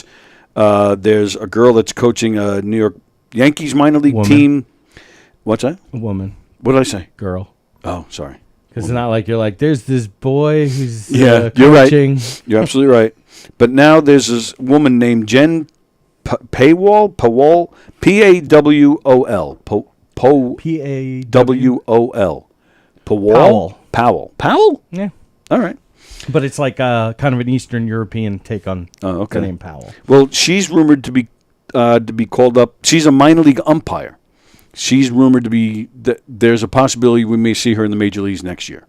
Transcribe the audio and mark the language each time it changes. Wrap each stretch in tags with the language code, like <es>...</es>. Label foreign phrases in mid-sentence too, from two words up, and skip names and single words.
<en>There's a girl that's coaching a New York Yankees minor league Woman. team. What's that? A woman, What did I say? girl. Oh, sorry. Because it's not like you're like, there's this boy who's Yeah, you're right. coaching. You're absolutely right. But now there's this woman named Jen Pawol, Pawol, P-A-W-O-L. P-A-W-O-L. Powell. Powell? Yeah. All right. But it's like kind of an Eastern European take on Oh, okay. the name Powell. Well, she's rumored to be called up. She's a minor league umpire. She's rumored to be. There's a possibility we may see her in the major leagues next year.</en>